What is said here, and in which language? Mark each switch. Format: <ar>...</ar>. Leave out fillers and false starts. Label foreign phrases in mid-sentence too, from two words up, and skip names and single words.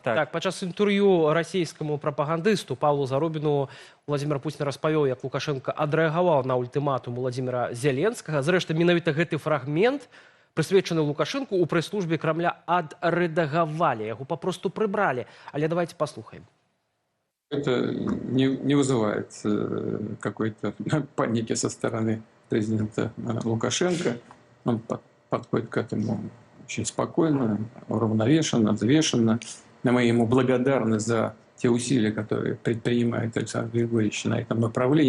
<be>Так, падчас інтэрв'ю расійскаму прапагандысту Павлу Зарубіну Владзімір Пуцін распавёў, як Лукашенко адрэагаваў на ультыматум Владзіміра Зеленскага. Зрэшты, менавіта гэты фрагмент, прысвечаны Лукашенку, у прэс-службе Кремля адрэдагавалі, яго папросту прыбралі. Але давайте послухаем.</be> <ru>Это не вызывает какой-то паники со стороны президента Лукашенко. Он подходит к этому очень спокойно, уравновешенно, взвешенно. Мы ему благодарны за те усилия, которые предпринимает Александр Григорьевич на этом направлении.</ru>